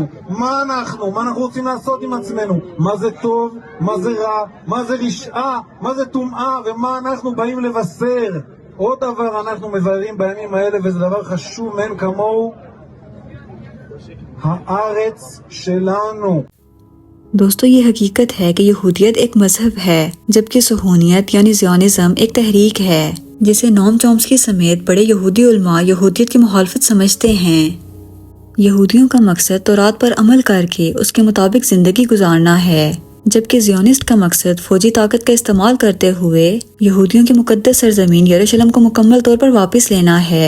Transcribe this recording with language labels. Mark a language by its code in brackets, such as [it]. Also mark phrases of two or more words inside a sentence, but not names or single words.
[he] מה אנחנו רוצים לעשות עם עצמנו? מה זה טוב? מה זה רע? מה זה רשעה? מה זה טומאה? ומה אנחנו באים לבשר? עוד דבר אנחנו מבררים בימים האלה, וזה דבר חשוב מאין כמוהו, הארץ שלנו. [ur] دوستو، یہ حقیقت ہے کہ یہودیت ایک مذہب ہے، جبکہ صہیونیت یعنی زیونزم ایک تحریک ہے جسے نوم چومسکی سمیت بڑے یہودی علماء یہودیت کی مخالفت سمجھتے ہیں۔ یہودیوں کا مقصد تورات پر عمل کر کے اس کے مطابق زندگی گزارنا ہے، جبکہ زیونسٹ کا مقصد فوجی طاقت کا استعمال کرتے ہوئے یہودیوں کی مقدس سرزمین یروشلم کو مکمل طور پر واپس لینا ہے۔